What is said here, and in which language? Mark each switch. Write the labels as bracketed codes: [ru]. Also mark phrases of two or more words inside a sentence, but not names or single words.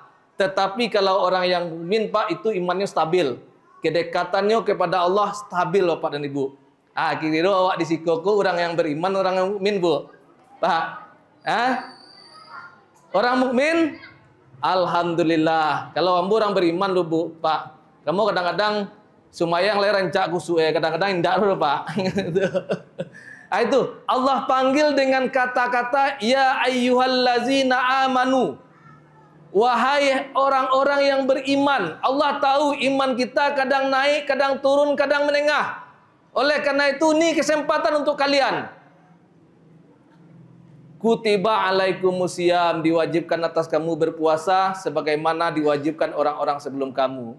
[id] Tetapi kalau orang yang mukmin, Pak, itu imannya stabil. Kedekatannya kepada Allah stabil, Bapak dan Ibu. Kira awak disikoku orang yang beriman, orang yang mukmin, Bu. Pak. Orang mukmin, alhamdulillah. [min] Kalau ambu orang beriman lu, Bu, Pak. Kamu kadang-kadang sumayang le rancak kusuk kadang-kadang indak dulu, Pak. [id] Itu Allah panggil dengan kata-kata [ar] يا أيها الذين آمنوا. [id] Wahai orang-orang yang beriman. Allah tahu iman kita kadang naik, kadang turun, kadang menengah. Oleh karena itu ini kesempatan untuk kalian. [ar] كتب عليكم الصيام, [id] diwajibkan atas kamu berpuasa sebagaimana diwajibkan orang-orang sebelum kamu.